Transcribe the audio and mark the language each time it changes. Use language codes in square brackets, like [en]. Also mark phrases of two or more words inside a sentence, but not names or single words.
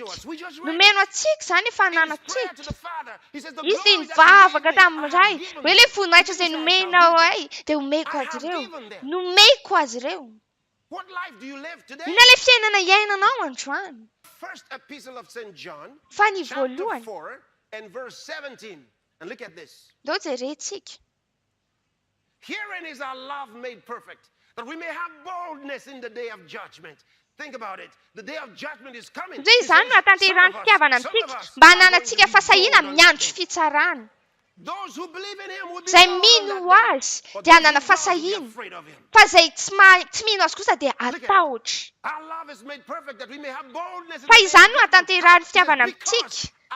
[mg] Nomeno antsika izany efa nanantsika. Izy dia nivavaka tamin'ny ray. Hoe ilay voninahitra izay nomenao ay dia omeko azy ireo. Nomeko azy ireo. Inona ilay fiainana iainanao androany? Fa ny voalohany. [en] And verse 17, and look at this. Herein is our love made perfect, that we may have boldness in the day of judgment. Think about it. The day of judgment is coming. [mg] Izany no hatanterahany fitiavana amintsika mba hananantsika fasahiana amin'ny andro fitsarana. Izay mino azy dia hanana fasahiana, fa izay tsy mino azy kosa dia atahotra. Fa izany no hatanterahany fitiavana amintsika.